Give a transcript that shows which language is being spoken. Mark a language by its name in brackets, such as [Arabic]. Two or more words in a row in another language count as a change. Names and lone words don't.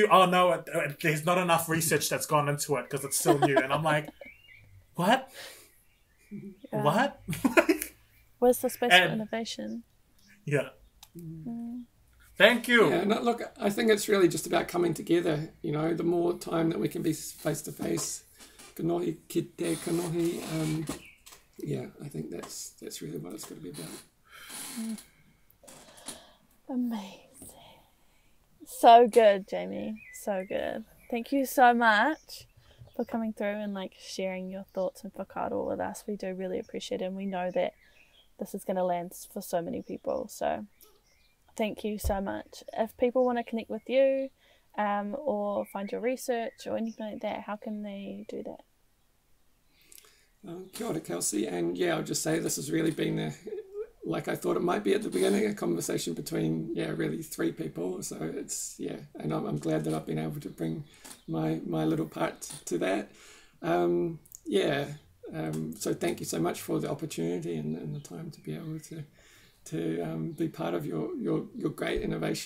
[English] Oh no, there's not enough research that's gone into it because it's still new. And I'm like, what? Yeah. What? Where's the space for innovation? Yeah. Thank you. Yeah, no, look, I think it's really just about coming together. You know, the more time that we can be face to face, [Māori] kanohi ki te kanohi. [English] Yeah, I think that's really what it's going to be about. Amazing. So good, Jaimie. So good. Thank you so much for coming through and like sharing your thoughts and whakaaro with us. We do really appreciate it, and we know that this is going to land for so many people. So thank you so much. If people want to connect with you or find your research or anything like that, how can they do that? [Māori] Kia ora, [English] Kelsey, and yeah, I'll just say this has really been, like I thought it might be at the beginning, a conversation between, really three people. So it's, and I'm glad that I've been able to bring my little part to that. So thank you so much for the opportunity and the time to be able to be part of your great innovation.